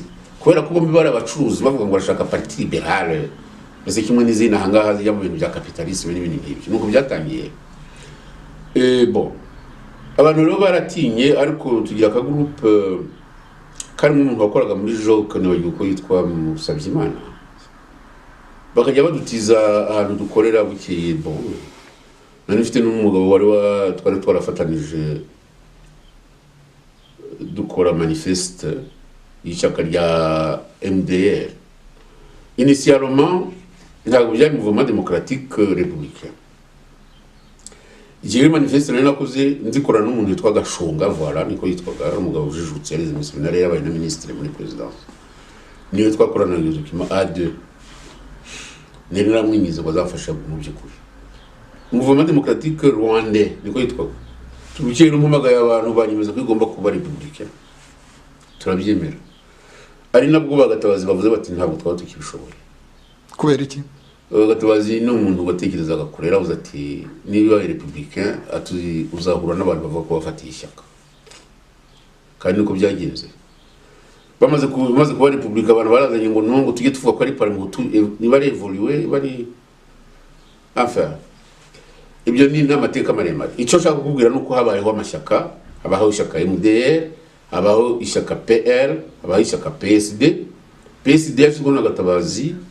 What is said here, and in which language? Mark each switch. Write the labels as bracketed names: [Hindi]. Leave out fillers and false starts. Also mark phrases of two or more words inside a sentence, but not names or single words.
[Kinyarwanda] kubera ko bombi bari abacuruzi bavuga ngo barashaka [French] parti libérale [Kinyarwanda] mbese kimwe n'izina hangaha zijya mu bintu bya capitalisme n'ibindi nk'ibyo nuko byatangiye bon abantu rero baratinye ariko tugira ka groupe karimo umuntu wakoraga muri Joke niwe yuko yitwa Musabyimana bakajya badutiza ahantu dukorera bukeye bon nari mfite n'umugabo twari twarafatanije dukora manifeste y'ishyaka rya MDR initialement ntabwo byari [French] mouvement démocratique républicain [Kinyarwanda] igihe manifeste nari nakoze nzikora n'umuntu witwa Gashonga voilà niko yitwaga umugabo ujijutse yari seminari yabaye na ministre muri presidence niyo twakorana na document A2 nari naramwinyize ko azafasha mu by'ukuri [French] mouvement démocratique rwandais [Kinyarwanda] niko yitwaga turukeye n'umuhamagaye abantu banyemeza ko igomba kuba républicain turabyemera ari nabwo bagatabazi bavuze bati ntabwo twaba tukibishoboye kubera iki Gatabazi ni umuntu watekerezaga kurera avuze ati niba républicain uzahura n'abantu bavuga ko bafatiye ishyaka kandi niko byagenze bamaze kuba républicain abantu barazanye ngo nongo tujye tuvuga ko ari parlement niba révolué bari enfin ibyo ni n'amateka maremare icyo nshaka kukubwira nuko habayeho amashyaka habaho ishyaka MDR habaho ishyaka PL habaho ishyaka PSD yashyizweho na Gatabazi